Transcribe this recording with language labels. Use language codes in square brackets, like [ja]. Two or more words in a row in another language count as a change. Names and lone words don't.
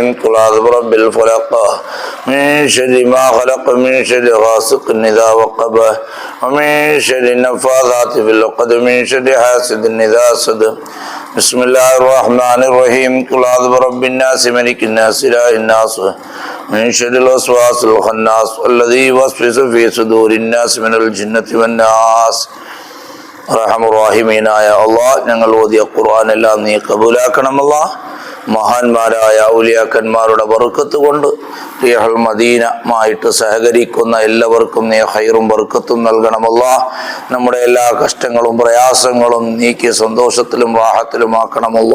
[ar] قل أعوذ برب الفلق من شر ما خلق من شر غاسق إذا وقب ومن شر النفاثات في العقد من شر حاسد إذا حسد. بسم الله الرحمن الرحيم. قل أعوذ برب الناس ملك الناس إله الناس من شر الوسواس الخناس الذي يوسوس في صدور الناس من الجنة والناس. [ml] റഹമുറാഹിമീനായ അള്ളാഹ്, ഞങ്ങൾ ഓതിയ ഖുർആൻ എല്ലാം നീ കബൂലാക്കണമല്ലാ. മഹാന്മാരായ ഔലിയാക്കന്മാരുടെ ബർക്കത്ത് കൊണ്ട് റിയഹുൽ മദീനമായിട്ട് സഹകരിക്കുന്ന എല്ലാവർക്കും നീ ഖൈറും ബർക്കത്തും നൽകണമല്ലാ. നമ്മുടെ എല്ലാ കഷ്ടങ്ങളും പ്രയാസങ്ങളും നീക്കി സന്തോഷത്തിലും റാഹത്തിലും ആക്കണമല്ലാ.